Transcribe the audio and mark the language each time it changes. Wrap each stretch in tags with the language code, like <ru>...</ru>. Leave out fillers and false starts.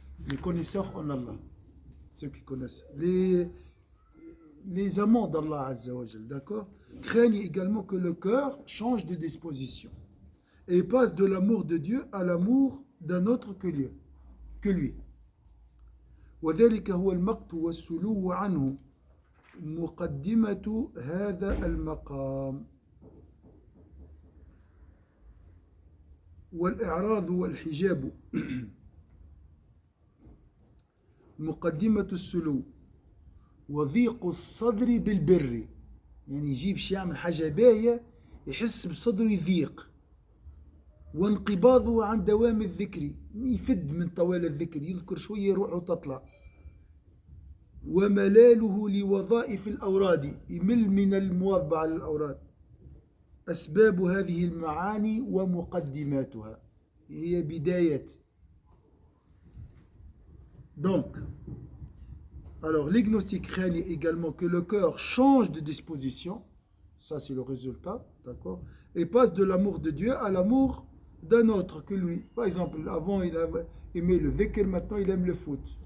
<fr>Les connaisseurs en Allah. Ceux qui connaissent. Les amants d'Allah Azza wa Jal, d'accord, craignent également que le cœur change de disposition et passe de l'amour de Dieu à l'amour d'un autre que lui.</fr> <ar>وذلك هو المقت والسلو عنه مقدمة هذا المقام والإعراض والحجاب مقدمة السلو وضيق الصدر بالبر، يعني يجيب شي يعمل حاجة باهية يحس بصدره يضيق، وانقباضه عن دوام الذكر، يفد من طوال الذكر، يذكر شوية يروح وتطلع، وملاله لوظائف الأوراد، يمل من المواظبة على الأوراد. أسباب هذه المعاني ومقدماتها هي بداية.</ar> <fr>Donc, alors les gnostiques craignent également que le cœur change de disposition, ça c'est le résultat, d'accord, et passe de l'amour de Dieu à l'amour d'un autre que lui. Par exemple, avant il aimait le dhikr, maintenant il aime le foot.</fr>